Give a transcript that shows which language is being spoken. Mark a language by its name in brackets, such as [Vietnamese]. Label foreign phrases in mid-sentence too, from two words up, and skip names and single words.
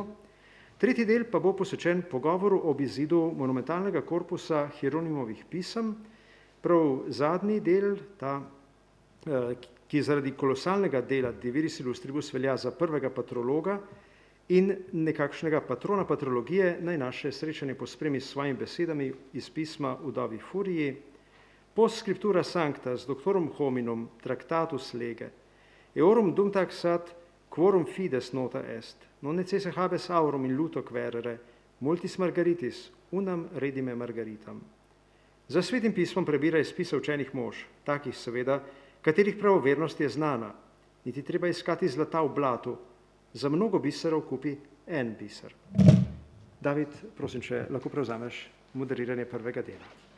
[Slovenian] Tretji del pa bo posvečen pogovoru ob izidu monumentalnega korpusa Hieronimovih pisem, prav zadnji del, ki zaradi kolosalnega dela De Viris Illustribus velja za prvega patrologa in nekakšnega patrona patrologije, naj naše srečanje pospremi s svojimi besedami iz pisma Vdovi Furiji, [Latin] Post scriptura sancta s doctorum hominum tractatus lege, eorum dum taxat quorum fides nota est, non necesse habes aurum in luto querere, multis margaritis, unam redime margaritam. [Slovenian] Za svetim pismom prebira izpise učenih mož, takih seveda, katerih pravovernost je znana, niti treba iskati zlata v blatu, za mnogo biserov kupi en biser. David, prosim, če lahko prevzameš moderiranje prvega dela.